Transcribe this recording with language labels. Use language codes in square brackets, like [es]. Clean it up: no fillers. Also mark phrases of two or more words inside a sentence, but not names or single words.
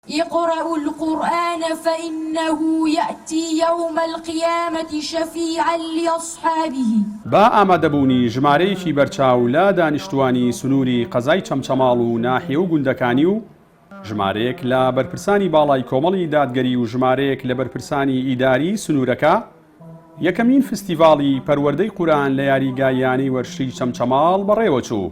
[ar] اقرأوا القرآن فإنه يأتي يوم القيامة شفيعا لأصحابه. [ckb] با ئامادەبوونی ژمارەیەکی بەرچاو لە دانیشتوانی سنووری قەزای چەمچەماڵ و ناحیە و گوندەکانی و ژمارەیەک لە بەرپرسانی باڵای کۆمەڵی دادگەری و ژمارەیەک لە بەرپرسانی ئیداری سنوورەکە یەکەمین فستیڤاڵی پەروەردەی قورئان لە یاریگاییانەی وەرشی چەمچەماڵ بەڕێوە چوو.